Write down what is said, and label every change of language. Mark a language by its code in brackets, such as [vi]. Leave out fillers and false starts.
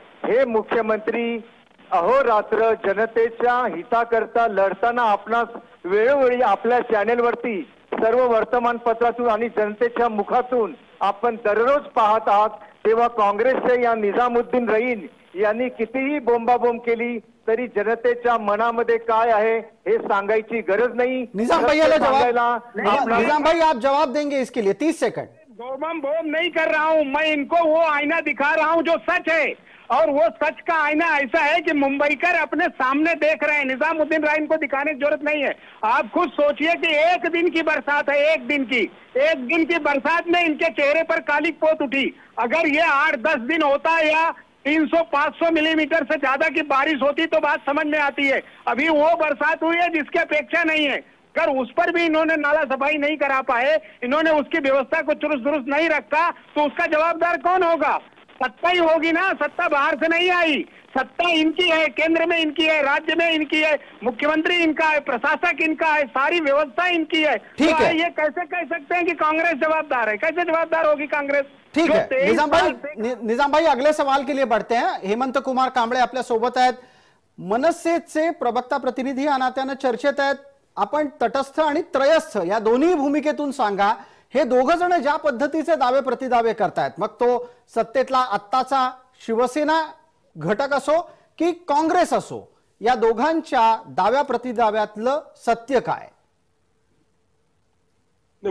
[mr] हे मुख्यमंत्री अहोरात्र जनतेच्या हिताकरता लढताना आपणास वेळोवेळी आपल्या चॅनेलवरती, सर्व वर्तमानपत्रातून आणि जनतेच्या मुखातून आपण दररोज पाहत आहात. तेव्हा काँग्रेसचे या निजामुद्दीन रईन यांनी कितीही बोंबाबोंब केली तरी जनतेच्या मनामध्ये काय आहे हे सांगायची गरज नाही. [hi] निजाम भाई, आप जवाब देंगे इसके लिए? 30 सेकंड. बोम नहीं कर रहा हूं मैं. इनको वो आईना दिखा रहा हूं जो सच है. और वो सच का आईना ऐसा है कि मुंबईकर अपने सामने देख रहे हैं. निजामुद्दीन राइन को दिखाने की जरूरत नहीं है. आप खुद सोचिए कि एक दिन की बरसात है, एक दिन की बरसात में इनके चेहरे पर काली पोत उठी. अगर ये 8-10 दिन होता या 300-500 मिलीमीटर से ज्यादा की बारिश होती तो बात समझ में आती है. अभी वो बरसात हुई है जिसकी अपेक्षा नहीं है. अगर उस पर भी इन्होंने नाला सफाई नहीं करा पाए, इन्होंने उसकी व्यवस्था को चुरुस्त दुरुस्त नहीं रखा, तो उसका जवाबदार कौन होगा? सत्ता ही होगी ना. सत्ता बाहर से नहीं आई. सत्ता इनकी है, केंद्र में इनकी है, राज्य में इनकी है, मुख्यमंत्री इनका है, प्रशासक इनका है, सारी व्यवस्था इनकी है. ठीक है. ये कैसे कह सकते हैं कि कांग्रेस जवाबदार है? कैसे जवाबदार होगी कांग्रेस? ठीक है निजाम भाई, अगले सवाल के लिए बढ़ते हैं. [mr] हेमंत कुमार कांबळे आपल्या सोबत आहेत. मनसेचे प्रवक्ता प्रतिनिधी या नात्यानं चर्चेत आहेत. आपण तटस्थ आणि त्रयस्थ या दोन्ही भूमिकेतून सांगा, हे दोघं जण ज्या पद्धतीचे दावे प्रतिदावे करतायत, मग तो सत्तेतला आत्ताचा शिवसेना घटक असो की काँग्रेस असो, या दोघांच्या दाव्या प्रतिदाव्यातलं सत्य काय?